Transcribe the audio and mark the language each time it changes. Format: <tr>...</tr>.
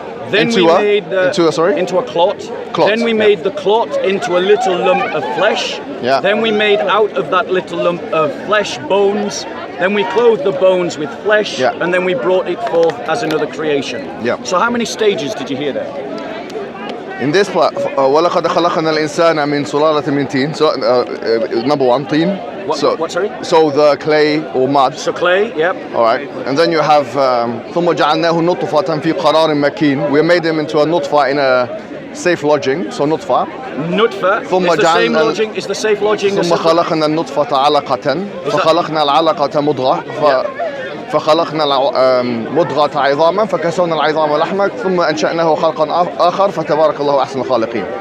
<en>Then into a clot. Then we made the clot into a little lump of flesh. Yeah. Then we made out of that little lump of flesh bones. Then we clothed the bones with flesh. Yeah. And then we brought it forth as another creation. Yeah. So how many stages did you hear there? In this part,</en> <ar>وَلَقَدْ خَلَقْنَا الْإِنسَانَ مِنْ سُلَالَةٍ مِنْ طِينٍ.</ar> <en>So number one, طين. What, sorry? So the clay or mud. So clay, yep. All right, and then you have</en> <ar>ثُمَّ جَعَلْنَاهُ نُطْفَةً فِي قَرَارٍ مَكِينٍ.</ar> <en>We made him into a nutfa in a safe lodging. So nutfa. Nutfa. Is the safe lodging.</en> <ar>ثُمَّ خَلَقْنَا النُّطْفَةَ عَلَقَةً فَخَلَقْنَا الْعَلَقَةَ مُضْغَةً فخلقنا المضغة عظاما فكسونا العظام لحما ثم أنشأناه خلقا آخر فتبارك الله أحسن الخالقين.</ar>